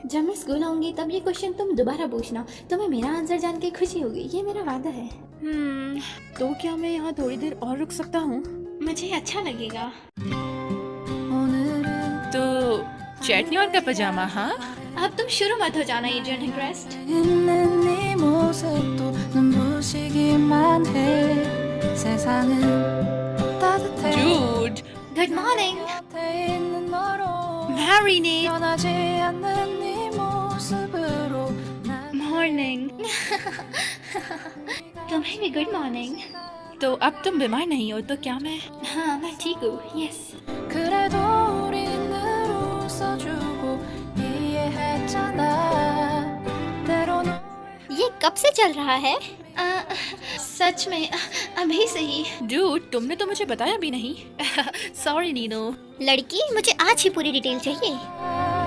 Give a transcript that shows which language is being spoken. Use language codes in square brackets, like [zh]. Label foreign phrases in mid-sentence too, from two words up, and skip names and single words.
[hi] जब मैं स्कूल आऊंगी तब ये क्वेश्चन तुम दोबारा पूछना, तुम्हें मेरा आंसर जान के खुशी होगी, ये मेरा वादा है। तो क्या मैं यहाँ थोड़ी देर और रुक सकता हूँ? मुझे अच्छा लगेगा। तो चटनी और का पजामा, हाँ? अब तुम शुरू मत हो जाना एड्रियन हिलक्रेस्ट। [ko] 있는 네 모습도 눈부시기만 해 세상은 따뜻해 [hi] Dude, [en] good morning [ko] 곁에 있는 너로 [hi] मैरीनी। [ko] 변하지 않는 네 모습으로 난 [hi] मॉर्निंग। तुम्हें भी [en] good morning. [hi] तो अब तुम बीमार नहीं हो, तो क्या मैं? हाँ, मैं ठीक हूँ। यस। [ko] 그래도 우린 늘 웃어주고 이해했잖아 때론 [hi] ये कब से चल रहा है? सच में अभी से ही। Dude, तुमने तो मुझे बताया भी नहीं। सॉरी नीनो। लड़की, मुझे आज ही पूरी डिटेल चाहिए।